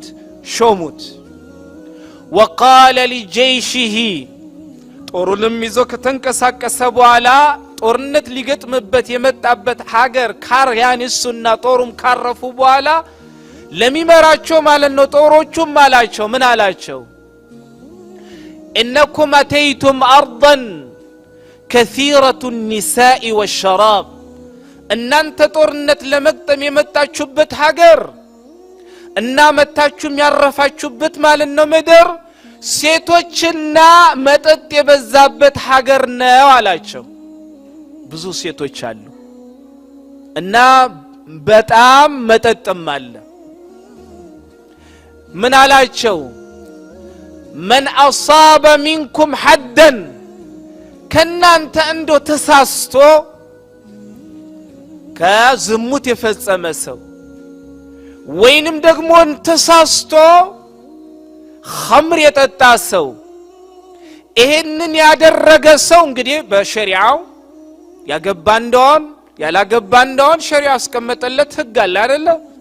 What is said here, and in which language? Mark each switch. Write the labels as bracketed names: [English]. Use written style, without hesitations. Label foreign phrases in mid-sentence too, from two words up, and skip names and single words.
[Amharic] ሾሙት። [Arabic] وقال لجيشه [Amharic] ጦሩንም ይዞ ከተንቀሳቀሰ በኋላ ጦርነት ሊገጥምበት የመጣበት ሀገር ካርያንሱና ጦሩም ካረፉ በኋላ ለሚመራቸው ማለት ነው ጦሮቹም አላቸው ምን አላቸው? [Arabic] إنكم أتيتم أرضا كثيرة النساء والشراب [Amharic] እናንተ ጦርነት ለመግጠም የመጣችሁበት ሀገር እና መታችሁም ያረፋችሁበት ማለት ነው ምድር ሴቶችና መጠጥ የበዛበት ሀገር ነው አላቸው። ብዙ ሴቶች አሉ እና በጣም መጠጥም አለ። ምን አላቸው? [Arabic] من أصاب منكم حدا [Amharic] ከናንተ እንዶ ተሳስቶ ከዝሙት የፈጸመ ሰው ወይንም ደግሞ ተሳስቶ ኸምር የጠጣ ሰው ይሄንን ያደረገ ሰው እንግዲህ በሸሪዓው ያገባ እንደሆን ያላገባ እንደሆን ሸሪዓ አስቀመጠለት ህግ አለ አይደለ?